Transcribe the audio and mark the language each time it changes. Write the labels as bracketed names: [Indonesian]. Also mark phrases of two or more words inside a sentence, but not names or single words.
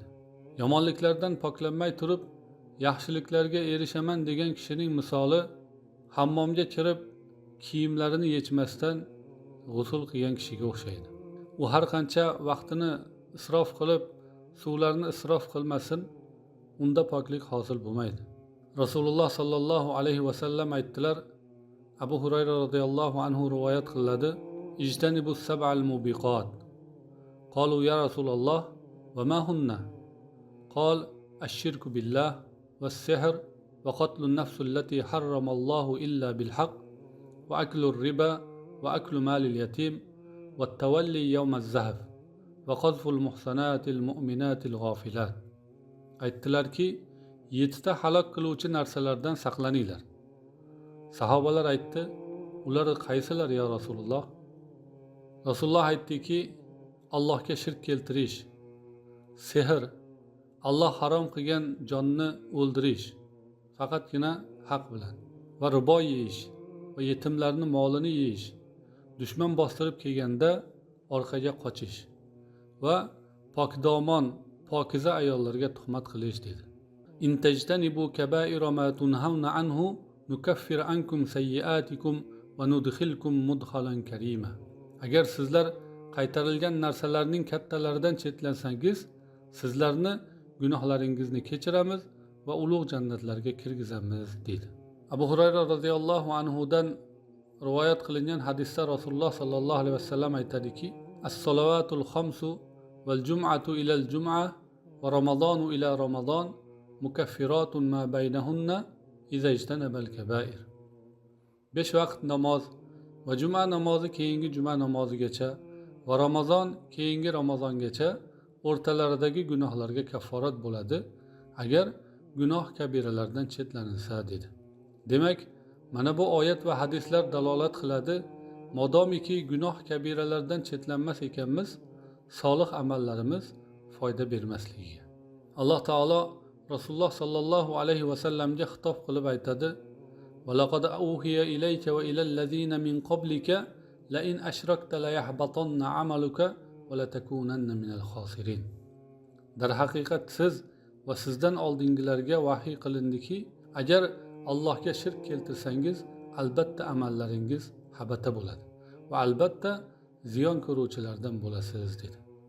[Uzbek] Yomonliklardan poklanmay turib yaxshiliklarga erishaman degan kishining misoli hammomga kirib kiyimlarini yechmasdan g'usl qilgan kishiga o'xshaydi. U har qancha vaqtini isrof qilib, suvlarni isrof qilmasin, unda poklik hosil bo'lmaydi. Rasululloh [Arabic] صلى الله عليه وسلم [Uzbek] aytdilar, Abu Hurayra [Arabic] رضي الله عنه [Uzbek] rivoyat qiladi: [Arabic] "اجتنبوا السبع الموبقات." قالوا يا رسول الله وما هن? قال الشرك بالله والسحر وقتل النفس التي حرم الله إلا بالحق وأكل الربا وأكل مال اليتيم والتولي يوم الزحف وقذف المحصنات المؤمنات الغافلات. [Uzbek] Aytdilarki, 7 ta halok qiluvchi narsalardan saqlaninglar. Sahobalar aytdi, ular qaysilar [Arabic] يا رسول الله? [Uzbek] Rasululloh aytdiki, Allohga shirk keltirish, sehr, Alloh harom qilgan jonni o'ldirish faqatgina haq bilan, va ribo yeyish va yetimlarning molini yeyish, dushman bostirib kelganda orqaga qochish va pokdomon, pokiza ayollarga tuhmat qilish dedi. [Arabic] إن تجتنبوا كبائر ما تنهون عنه نكفر عنكم سيئاتكم وندخلكم مدخلا كريما. [Uzbek] Agar sizlar qaytarilgan narsalarning kattalaridan chetlansangiz, sizlarni gunohlaringizni kechiramiz va ulug' jannatlarga kirgizamiz dedi. [Arabic] Abu Hurayra رضي الله عنه [Uzbek] dan rivoyat qilingan hadisda Rasululloh [Arabic] صلى الله عليه وسلم [Uzbek] aytadiki: [Arabic] "الصلوات الخمس والجمعة إلى الجمعة ورمضان إلى رمضان مكفرات ما بينهن إذا اجتنب الكبائر." [Uzbek] 5 vaqt namoz va juma namozi keyingi juma namozigacha va Ramazon keyingi Ramazongacha o'rtalaridagi gunohlarga kafforat bo'ladi, agar gunoh kabiralardan chetlanilsa dedi. Demak, mana bu oyat va hadislar dalolat qiladi, modomiki gunoh kabiralardan chetlanmas ekanmiz, solih amallarimiz foyda bermasligiga. Alloh taolo Rasululloh [Arabic] صلى الله عليه [Uzbek] vasallamga xitob qilib aytadi: [Arabic] "ولقد أوحي إليك وإلى الذين من قبلك لئن أشركت ليحبطن عملك ولتكونن من الخاسرين." [Uzbek] Darhaqiqat siz va sizdan oldingilarga vahiy qilindiki, agar Allohga shirk keltirsangiz, albatta amallaringiz habata bo'ladi va albatta ziyon ko'ruvchilardan bo'lasiz dedi.